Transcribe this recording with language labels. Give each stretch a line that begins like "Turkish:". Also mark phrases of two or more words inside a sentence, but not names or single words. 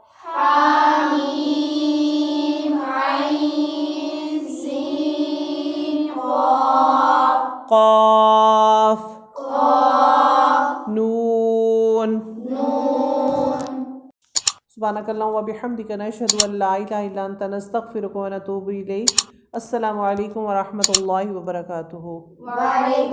Arabic: حا ميم عين سين قاف. क़ाफ। क़ाफ। नून। नून। سبحانك اللهم وبحمدك نشهد أن لا إله إلا أنت نستغفرك ونتوب إليك. السلام عليكم ورحمة الله وبركاته. वालेकुम